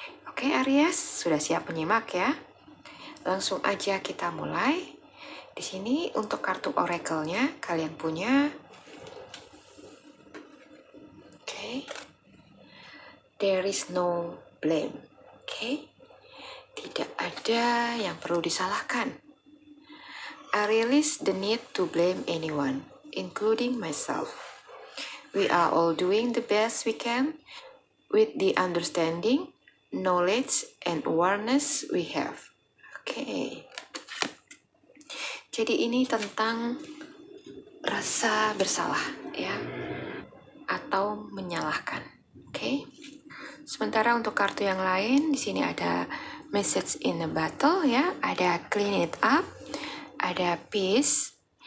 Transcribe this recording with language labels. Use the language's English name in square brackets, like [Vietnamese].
[Indonesian] Oke Aries, sudah siap menyimak ya? Langsung aja kita mulai. Di sini untuk kartu oracle-nya kalian punya. [English] Oke. There is no blame. Oke. [Indonesian] Tidak ada yang perlu disalahkan. [English] I release the need to blame anyone, including myself. We are all doing the best we can with the understanding, knowledge, and awareness we have. Oke. [Indonesian] Jadi ini tentang rasa bersalah ya, atau menyalahkan. Oke. Sementara untuk kartu yang lain di sini ada [English] message in the battle [Indonesian] ya, ada [English] clean it up, [Indonesian] ada peace.